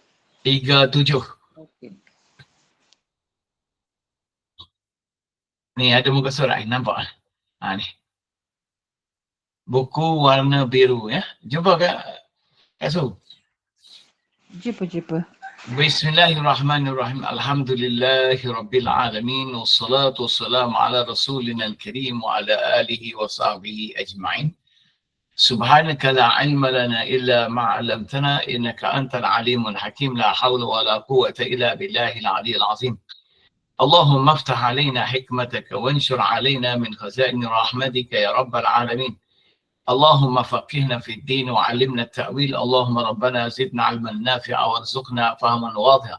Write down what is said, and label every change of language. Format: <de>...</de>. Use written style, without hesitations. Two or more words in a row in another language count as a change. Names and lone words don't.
<ms>37. Okey. Ni ada muka surat ni, nampak lah. Ni. Buku warna biru ya. Jumpa Kak Su. Jumpa.</ms> <ar>بسم الله الرحمن الرحيم. الحمد لله رب العالمين. والصلاة والسلام على رسولنا الكريم وعلى آله وصحبه أجمعين. سبحانك لا علم لنا إلا ما علمتنا إنك أنت العليم الحكيم. لا حول ولا قوة إلا بالله العلي العظيم. اللهم افتح علينا حكمتك وانشر علينا من خزائن رحمتك يا رب العالمين. اللهم فقهنا في الدين وعلمنا التأويل. اللهم ربنا زدنا علما نافعا وارزقنا فهما واضحا.</ar>